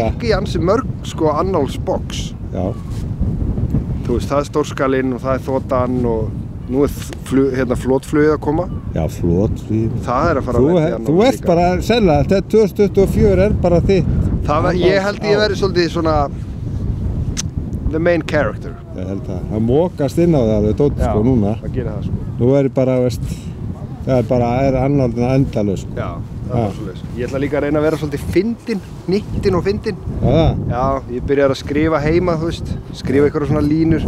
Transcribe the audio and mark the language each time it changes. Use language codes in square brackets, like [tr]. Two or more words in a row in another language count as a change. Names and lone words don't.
[is] að tikka í ansi mörg, sko, annálsbox. Já. Þú veist, það er stórskalinn og það er þotan og nú er flotflugið að koma. Já, flotflugið. Það er að fara að lenda í annálum líka. Þú ert bara, sennilega, þetta 2024 er bara þitt. Ég held ég verið svolítið svona [en] the main character. [is] Ég held það. Það mókast inn á það alveg dótt, sko, núna. Já, það gerir það, sko. Nú er bara, veist, það er bara annálinn endalaus, sko. Já, það er svolítið. Ég ætla líka að reyna að vera svolítið fyndinn, nýttinn og fyndinn. Já, það? Já, ég byrjar að skrifa heima, þú veist, skrifa eitthvað svona línur.